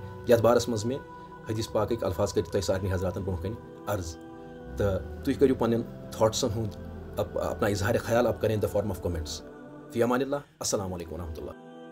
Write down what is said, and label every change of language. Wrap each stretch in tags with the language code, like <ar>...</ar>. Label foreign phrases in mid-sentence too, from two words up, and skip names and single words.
<ks>یتھ بارس منٛز میں حدیث پاکٕکۍ الفاظ کٔرِتھ تۄہہِ سارنٕے حضراتن برونٛہہ کَنہِ عرض تہٕ تُہۍ کٔرِو پنٕنٮ۪ن تھاٹسن ہُنٛد</ks> <ur>اپنا اظہار خیال آپ کریں</ur> <en>in the form of comments.</en> <ar>فی امان اللہ. السلام علیکم ورحمۃ اللہ.</ar>